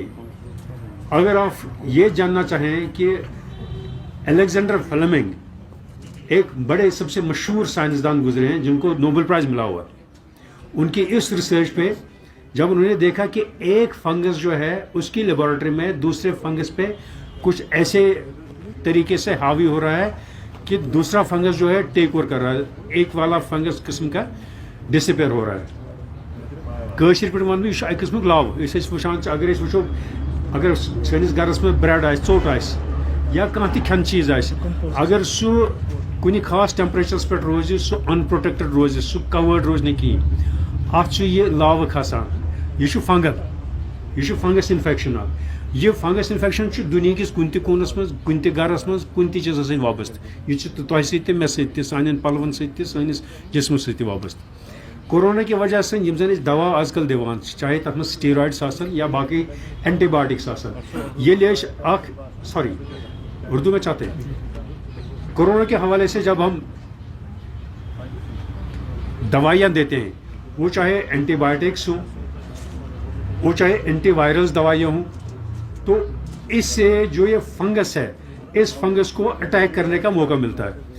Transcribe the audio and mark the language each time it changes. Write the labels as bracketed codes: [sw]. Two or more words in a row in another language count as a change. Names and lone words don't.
[ur] اگر آپ یہ جاننا چاہیں کہ الیگزینڈر فلیمنگ ایک بڑے سب سے مشہور سائنسدان گزرے ہیں جن کو نوبل پرائز ملا ہوا ہے، ان کی اس ریسرچ پہ جب انہوں نے دیکھا کہ ایک فنگس جو ہے اس کی لیبارٹری میں دوسرے فنگس پہ کچھ ایسے طریقے سے حاوی ہو رہا ہے کہ دوسرا فنگس جو ہے [en] take over [ur] کر رہا ہے، ایک والا فنگس قسم کا ڈسپیئر ہو رہا ہے. [ks] کٲشِر پٲٹھۍ وَنہٕ بہٕ یہِ چھُ اَکہِ قٕسمُک لَو. أسۍ ٲسۍ وٕچھان چھِ اگر أسۍ وٕچھو اگر سٲنِس گَرَس منٛز برٛٮ۪ڈ آسہِ، ژوٚٹ آسہِ یا کانٛہہ تہِ کھٮ۪نہٕ چیٖز آسہِ، اگر سُہ کُنہِ خاص ٹٮ۪مپریچرَس پٮ۪ٹھ روزِ، سُہ اَنپرٛوٹٮ۪کٹِڈ روزِ، سُہ کَوٲڈ روزِ نہٕ کِہیٖنۍ، اَتھ چھُ یہِ لاوٕ کھسان. یہِ چھُ فنگل، یہِ چھُ [en] fungus infection [ks] اکھ. یہِ [en] fungus infection [ks] چھُ دُنہِکِس کُنہِ تہِ کوٗنس منٛز، کُنہِ تہِ گرس منٛز، کُنہِ تہِ چیٖزس سۭتۍ وابستہٕ. یہِ چھُ تۄہہِ سۭتۍ تہِ مےٚ سۭتۍ تہِ، سانٮ۪ن پلون سۭتۍ تہِ، سٲنِس جسمس سۭتۍ تہِ وابستہٕ. [ur] کورونا کی وجہ سے [ks] یِم زن أسۍ دوا آز کل دِوان چھِ، چاہے تتھ منٛز سٹیرایڈس آسن یا باقٕے اینٹی بایوٹکس آسن، ییٚلہِ أسۍ اکھ [ur] اردو میں چاہتے ہیں، کورونا کے حوالے سے جب ہم دوائیاں دیتے ہیں، وہ چاہے [en] antibiotics [ur] ہوں، وہ چاہے [en] antivirals [ur] دوائیاں ہوں، تو اس سے جو یہ فنگس ہے اس فنگس کو اٹیک کرنے کا موقع ملتا ہے.